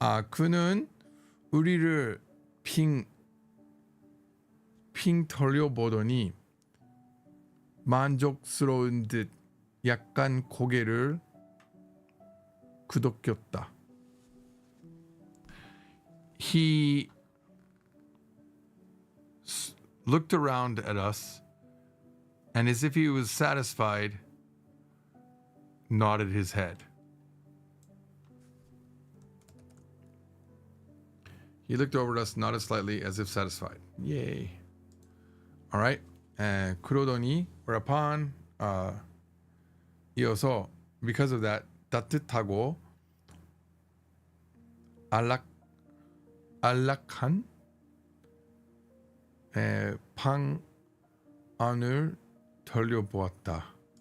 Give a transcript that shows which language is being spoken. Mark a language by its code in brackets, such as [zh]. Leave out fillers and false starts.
[ko] 그는 우리를 핑 돌려보더니 만족스러운 듯 약간 고개를 끄덕였다. [en] He looked around at us and, as if he was satisfied, nodded his head. He looked over at us, nodded slightly, as if satisfied. Yay. All right. [ko] 그러더니, [en] whereupon, [ko] 이어서, [en] because of that, [ko] 따뜻하고 안락한 방 안을 돌려보았다.